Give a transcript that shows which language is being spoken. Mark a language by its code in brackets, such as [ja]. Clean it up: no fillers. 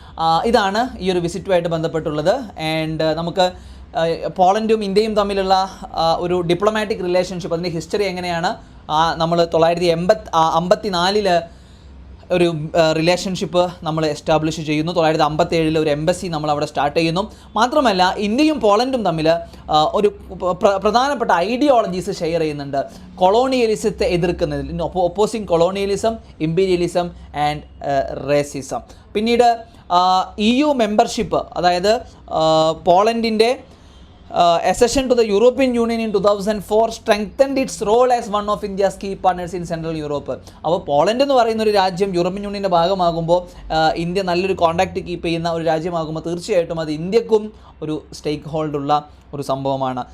[ml] And ഇതാണ് ഈ ഒരു വിസിറ്റുമായിട്ട് ബന്ധപ്പെട്ടുള്ളത്. ആൻഡ് നമുക്ക് പോളണ്ടും ഇന്ത്യയും തമ്മിലുള്ള ഒരു ഡിപ്ലോമാറ്റിക് റിലേഷൻഷിപ്പ്, അതിൻ്റെ ഹിസ്റ്ററി എങ്ങനെയാണ്, നമ്മൾ 1954 ഒരു റിലേഷൻഷിപ്പ് നമ്മൾ എസ്റ്റാബ്ലിഷ് ചെയ്യുന്നു. 1957 ഒരു എംബസി നമ്മൾ അവിടെ സ്റ്റാർട്ട് ചെയ്യുന്നു. മാത്രമല്ല ഇന്ത്യയും പോളണ്ടും തമ്മിൽ ഒരു പ്രധാനപ്പെട്ട ഐഡിയോളജീസ് ഷെയർ ചെയ്യുന്നുണ്ട്. കൊളോണിയലിസത്തെ എതിർക്കുന്നതിൽ, [en] Opposing colonialism, imperialism and racism. [ml] പിന്നീട് EU മെമ്പർഷിപ്പ്, അതായത് പോളണ്ടിൻ്റെ [en] accession to the European Union in 2004 strengthened its role as one of India's key partners in Central Europe. [ml] അപ്പോൾ പോളണ്ട് എന്ന് പറയുന്ന ഒരു രാജ്യം യൂറോപ്യൻ യൂണിയൻ്റെ ഭാഗമാകുമ്പോൾ ഇന്ത്യ നല്ലൊരു കോൺടാക്റ്റ് കീപ്പ് ചെയ്യുന്ന ഒരു രാജ്യമാകുമ്പോൾ തീർച്ചയായിട്ടും അത് ഇന്ത്യക്കും ഒരു സ്റ്റേക്ക് ഹോൾഡുള്ള ഒരു സംഭവമാണ്.